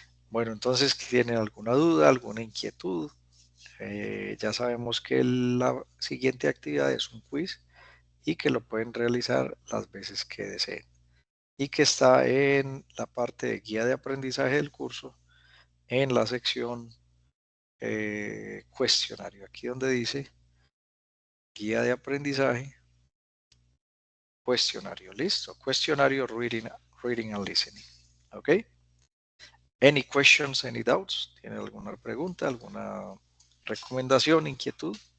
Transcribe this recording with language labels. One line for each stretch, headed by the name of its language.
Spanish: Bueno, entonces, ¿tienen alguna duda, alguna inquietud? Ya sabemos que la siguiente actividad es un quiz y que lo pueden realizar las veces que deseen. Y que está en la parte de guía de aprendizaje del curso, en la sección cuestionario. Aquí donde dice guía de aprendizaje, cuestionario. Listo. Cuestionario,
English: reading and listening.
Spanish: ¿Ok?
English: Any questions, any doubts?
Spanish: ¿Tiene alguna pregunta, alguna recomendación, inquietud?